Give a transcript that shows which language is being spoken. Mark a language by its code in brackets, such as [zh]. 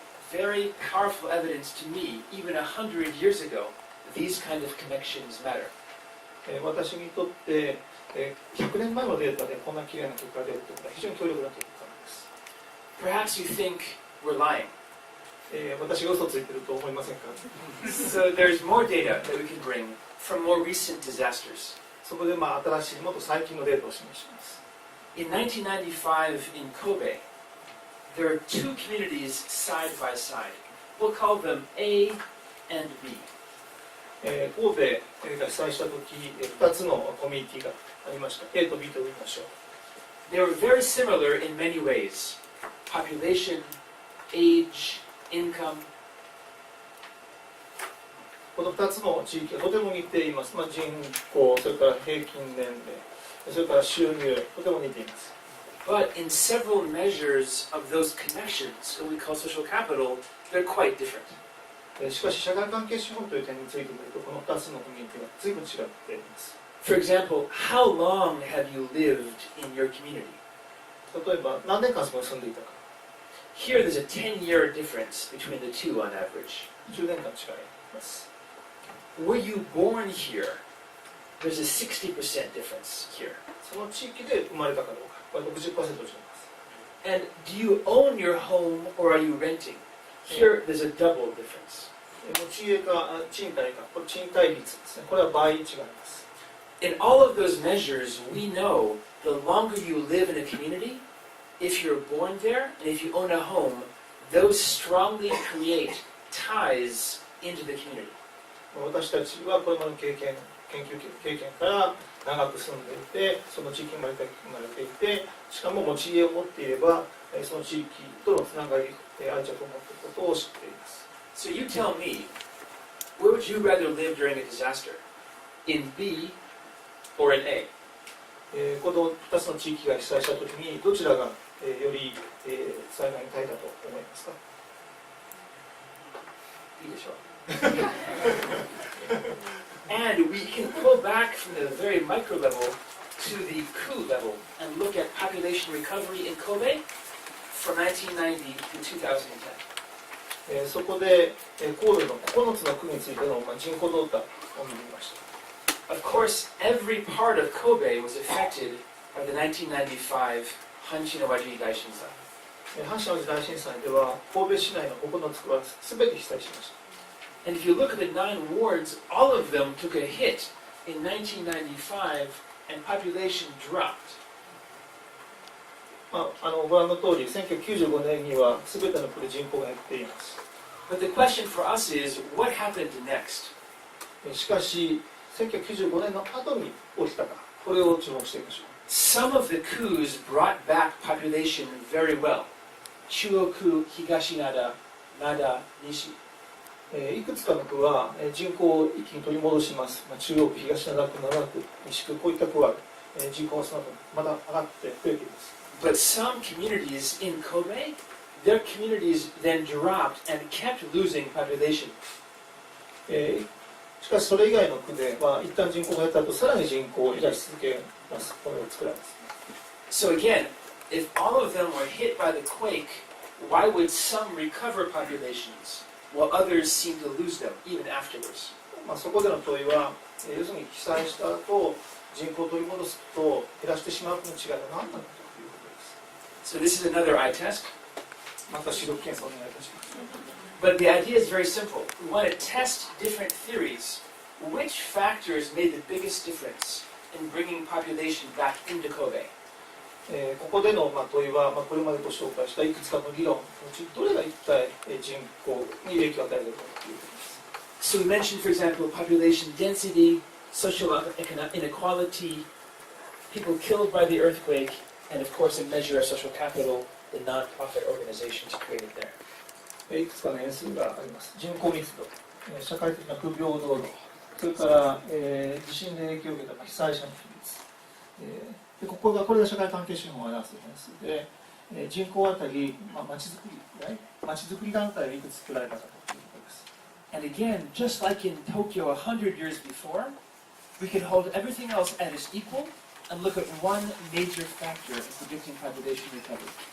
[en] Very powerful evidence to me, even 100 years ago, these kind of connections matter. [ja] 私にとって100年前のデータでこんな綺麗な結果が出るということは非常に強力な結果です。 [en] Perhaps you think we're lying. [ja] 私が嘘ついてると思いませんか? [en] So there's more data that we can bring from more recent disasters. [ja] そこで新しいもっと最近のデータを示します。 [en] In 1995 in Kobe, there are two communities side by side. We'll call them A and B. [ja] 神戸が被災した時、2つのコミュニティがありました。 A と B と言いましょう。 [en] They were very similar in many ways. Population, age, income. [ja] この2つの地域がとても似ています。人口、それから平均年齢、それから収入、とても似ています。 [en] But in several measures of those connections, what we call social capital, they're quite different. [ja] しかし、社会関係資本という点について見ると、この2つのコミュニティは随分違っています。 [en] For example, how long have you lived in your community? [ja] 例えば、何年間そこに住んでいたか。 [en] Here there's a 10-year difference between the two on average. [ja] 10年間違います。 [en] Were you born here? There's a 60% difference here. [ja] その地域で生まれたかどうか、これ 60% 違います。 [en] And do you own your home or are you renting? Here there's a double difference. [ja] 持ち家か賃貸か、これ賃貸率ですね。これは倍違います。 [en] In all of those measures, we know the longer you live in a community, if you're born there and if you own a home, those strongly create ties into the community. [ja] 私たちはこれまでの研究経験から長く住んでいて、その地域に生まれていて、しかも持ち家を持っていれば、その地域とのつながり、愛着を持っていることを知っています。 [en] So you tell me, where would you rather live during a disaster? In B or in A? [ja] この2つの地域が被災したときに、どちらがより災害に耐えたと思いますか？いいでしょう。 [en] And we can pull back from the very micro level to the coup level and look at population recovery in Kobe from 1990 to 2010. [ja] そこで神戸の9つの区についての人口動態を見てみました。 [en] Of course, every part of Kobe was affected by the 1995 Hanshin-Owaji [ja] 大震災。阪神・淡路大震災では神戸市内の9つ区は全て被災しました。 [en] And if you look at the 9 wards, all of them took a hit in 1995 and population dropped. [ja] ご覧の通り、1995年には全ての区で人口が減っています。 [en] But the question for us is, what happened next? [ja] しかし、1995年の後に起きたか、これを注目してみましょう。 [en] Some of the coups brought back population very well. Chuoku, Higashinada, Nada, Nishi. [ja] いくつかの区は人口を一気に取り戻します。中央区、東灘区、灘区、西区、こういった区は人口がその後また上がって増えています。 [en] But some communities in Kobe, their communities then dropped and kept losing population. [ja] しかしそれ以外の区では一旦人口が減った後、さらに人口を減らし続けます。このように作られます。 [en] So again, if all of them were hit by the quake, why would some recover populations while others seem to lose them even afterwards? [ja] そこでの問いは、要するに被災した後、人口を取り戻すと減らしてしまうの違いは何なのかということです。 [en] So this is another eye test. [ja] また視力検査をお願いいたします。 [en] But the idea is very simple. We want to test different theories. Which factors made the biggest difference in bringing population back into Kobe? [ja] ここでの問いは、これまでご紹介したいくつかの議論のうちどれが一体人口に影響を与えるのかということです。 [en] So we mentioned, for example, population density, social inequality, people killed by the earthquake, and of course a measure of social capital, the non-profit organizations created there. [ja] いくつかの変数があります。人口密度、社会的な不平等度、それから、地震で影響を受けた被災者の比率、でこれが社会関係手法を表す変数で、人口あたり、まちづくり団体がいくつ作られたかということです。 [en] And again, just like in Tokyo 100 years before, we can hold everything else as equal and look at one major factor in predicting population recovery.